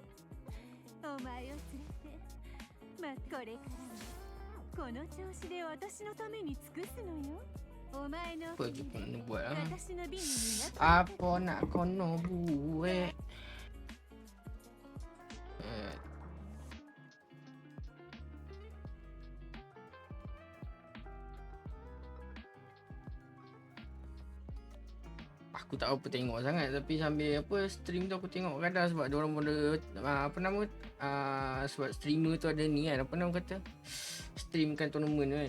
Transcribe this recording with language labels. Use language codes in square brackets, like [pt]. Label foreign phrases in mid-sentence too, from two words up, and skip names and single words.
[ja] お前を連れてこれからもこの調子で私のために尽くすのよ。お前の [ms] Apa je kau nak buat lah. [ja] 私のビンになって [ms] Apa nak kau nak buat? Aku tak apa tengok sangat tapi sambil apa stream tu aku tengok kadang sebab dia orang pun ada apa nama sebab streamer tu ada ni kan, apa nama kata, streamkan tournament kan.